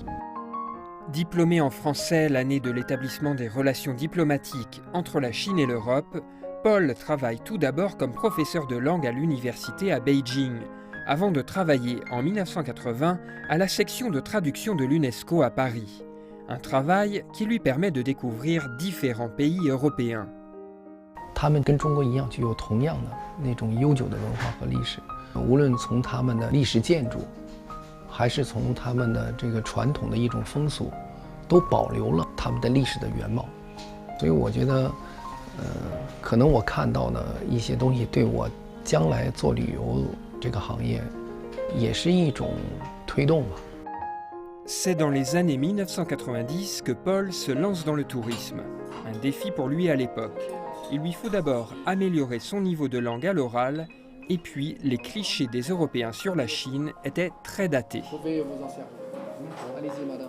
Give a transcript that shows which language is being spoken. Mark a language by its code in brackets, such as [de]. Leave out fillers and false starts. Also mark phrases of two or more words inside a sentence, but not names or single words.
[fr] Diplômé en français l'année de l'établissement des relations diplomatiques entre la Chine et l'Europe, Paul travaille tout d'abord comme professeur de langue à l'université à Beijing, avant de travailler en 1980 à la section de traduction de l'UNESCO à Paris. Un travail qui lui permet de découvrir différents pays européens. [zh] 他们跟中国一样具有同样的那种悠久的文化和历史，无论从他们的历史建筑，还是从他们的这个传统的一种风俗，都保留了他们的历史的原貌。所以我觉得，可能我看到的一些东西，对我将来做旅游这个行业，也是一种推动吧。 [fr] C'est dans les années 1990 que Paul se lance dans le tourisme, un défi pour lui à l'époque. Il lui faut d'abord améliorer son niveau de langue à l'oral, et puis les clichés des Européens sur la Chine étaient très datés. Je vais vous en servir. Allez-y, madame.